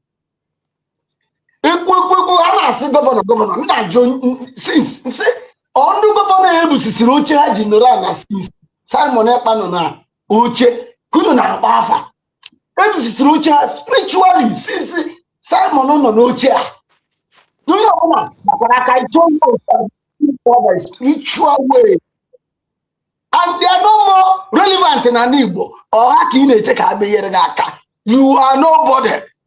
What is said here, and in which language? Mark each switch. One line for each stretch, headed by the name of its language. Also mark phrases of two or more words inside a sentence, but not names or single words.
Igbo: Ekwu a na-asị gọvanọ m na-ajụ since nsị ọndụ gọvanọ ebusisiri oche ha ji nọrọ ala since Simon Ekpa nọ na oche kunu na-akpa afa. Ebusisiri oche ha spiritually since Simon nọ n'oche a. Onye ọbụla nakwara aka itoolu
English: spiritual way. And they are no more relevant in an Igbo. Or how can you check out the you are nobody.